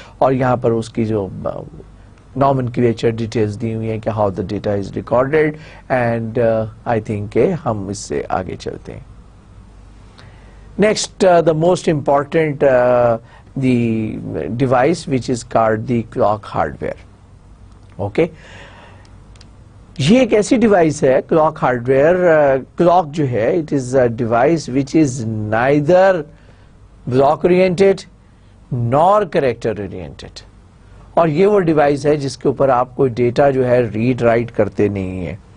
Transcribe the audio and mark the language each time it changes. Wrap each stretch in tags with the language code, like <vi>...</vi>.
<ur>اور یہاں پر اس کی جو نومنکلیچر ڈیٹیلز دی ہوئی ہیں کہ</ur> <en>how the data is recorded, and I think</en> <ur>کہ ہم اس سے آگے چلتے ہیں.</ur> <en>Next, the most important the device which is called the clock hardware.</en> <ur>Okay, یہ ایک ایسی ڈیوائس ہے کلاک ہارڈ ویئر. کلاک جو ہے</ur> <en>it is a device which is neither block oriented nor character oriented,</en> <ur>اور یہ وہ ڈیوائس ہے جس کے اوپر آپ کو ڈیٹا جو ہے ریڈ رائٹ کرتے نہیں ہیں.</ur>